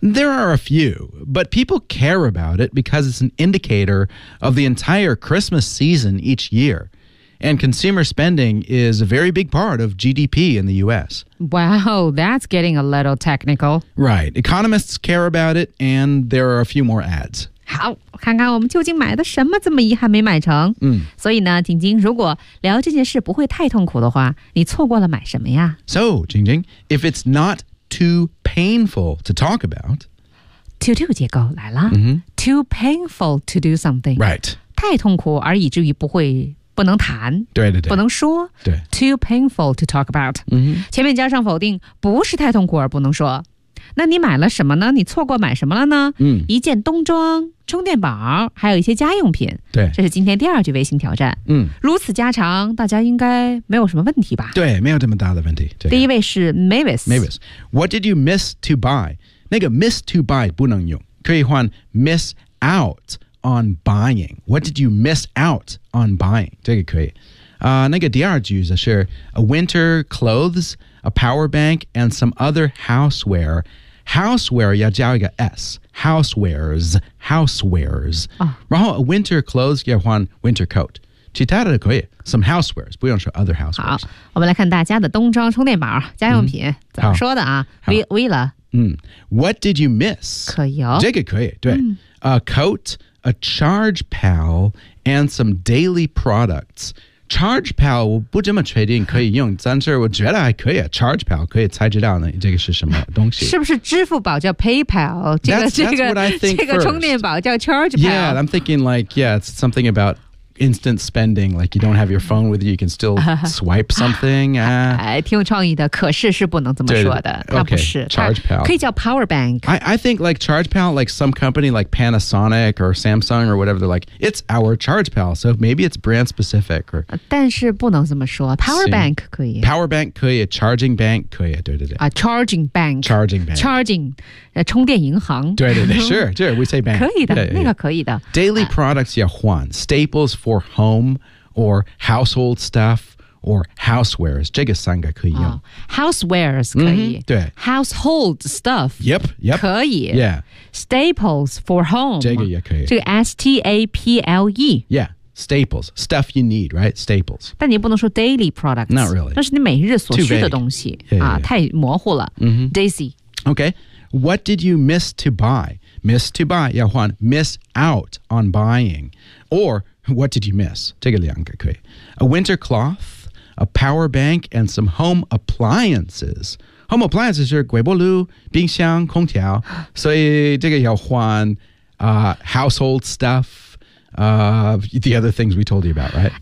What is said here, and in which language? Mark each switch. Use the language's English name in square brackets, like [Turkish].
[English] There are a few, but people care about it because it's an indicator of the entire Christmas season each year. And consumer spending is a very big part of GDP in the U.S. Wow, that's getting a little technical. Right. Economists care about it, and there are a few more ads. [Chinese] 好看看我们究竟买的什么这么遗憾没买成、所以呢晶晶如果聊这件事不会太痛苦的话你错过了买什么呀 [English] So, 晶晶 if it's not too painful to talk about [Chinese] To do 结构来了、 mm-hmm. [English] Too painful to do something Right [Chinese] 太痛苦而以至于不能谈对对对不能说对 [English] Too painful to talk about、 mm-hmm. [Chinese] 前面加上否定不是太痛苦而不能说那你买了什么呢你错过买什么了呢、一件冬装充电宝还有一些家用品对这是今天第二句微信挑战、如此家常大家应该没有什么问题吧对没有这么大的问题、第一位是 Mavis [English] Mavis What did you miss to buy? 那个 miss to buy [Chinese] 不能用可以换 [English] miss out on buying What did you miss out on buying? [Chinese] 这个可以、那个第二句是 [English] A winter clothes A power bank and some other houseware houseware [Chinese] 要加一个 [English] S, housewares, housewares.、 Oh. 然后 winter clothes 要换 winter coat, [Chinese] 其他的可以 [English] some housewares, 不用说 other housewares. [Chinese] 好，我们来看大家的冬装充电宝家用品、嗯、怎么说的啊 为了、 [English] What did you miss? [Chinese] 可以哦。这个可以对、嗯。 [English] A coat, a charge pal, and some daily products. [Chinese] Charge pal 我不这么确定可以用，但是我觉得还可以。 Charge pal 可以猜知道呢，这个是什么东西？是不是支付宝叫 PayPal？ 这个充电宝叫 Charge pal。 [English] Yeah, I'm thinking like yeah, it's something about instant spending. Like you don't have your phone with you, you can still swipe something. [Chinese] 哎，挺有创意的，可是是不能这么说的。对对它不是 [English] okay, Charge pal [Chinese] 可以叫 Power bank. [English] I think like Charge pal, like some company like Panasonic or Samsung or whatever. They're like it's our Charge pal. So maybe it's brand specific. Or [Chinese] 但是不能这么说 Power bank 可以 Power bank 可以 Charging bank 可以对对对 [English] Charging bank Charging bank [Chinese] Charging 充电银行对对对 [English] Sure, sure. We say bank [Chinese] 可以的 [English] yeah, yeah. [Chinese] 那个可以的 [English] Daily products 要换 Staples for home or household stuff or housewares [Chinese] 这个三个可以用、 [English] oh, housewares 可以、 mm-hmm, 对 household stuff yep yep [Chinese] 可以 [English] yeah staples for home [Chinese] 这个也可以这个 S-T-A-P-L-E [English] yeah staples stuff you need right staples [Chinese] 但你不能说 daily products [English] not really [Chinese] 那是你每日所需的东西 [English] yeah, yeah, yeah. [Chinese] 太模糊了、 mm-hmm. [English] Daisy okay what did you miss to buy miss to buy [Chinese] 要换 [English] miss out on buying orWhat did you miss? [Chinese] 这个两个可以。 [English] A winter cloth, a power bank, and some home appliances. [Chinese] Home appliances 是微波炉、冰箱、空调。所以这个要换、 [English] household stuff,、the other things we told you about, right?